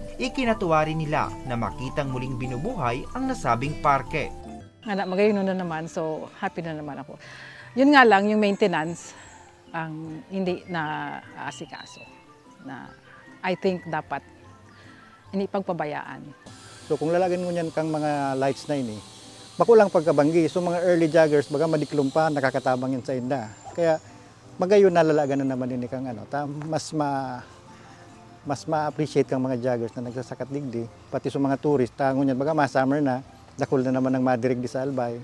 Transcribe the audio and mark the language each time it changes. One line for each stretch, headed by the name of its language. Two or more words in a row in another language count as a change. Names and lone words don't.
Filipino: Ikinatuwa rin nila na makitang muling binubuhay ang nasabing parke. Magayon na naman,
English: so happy
Filipino: na naman ako. Yun nga lang, yung maintenance ang hindi na asikaso. Na
English: I think
Filipino: dapat hindi pagpabayaan.
Bikol: So kung lalagyan mo niyan kang mga lights na ini, makulang pagkabanggi. So mga
English: early joggers,
Bikol: baga madiklum pa, nakakatabang yan sa inda. Kaya magayon na lalagan na naman ini kang mas ma-appreciate kang mga joggers na nagsasakat digdi. Pati sa mga tourist, tango niyan, baga summer na, dakol na naman ng madirig di sa Albay.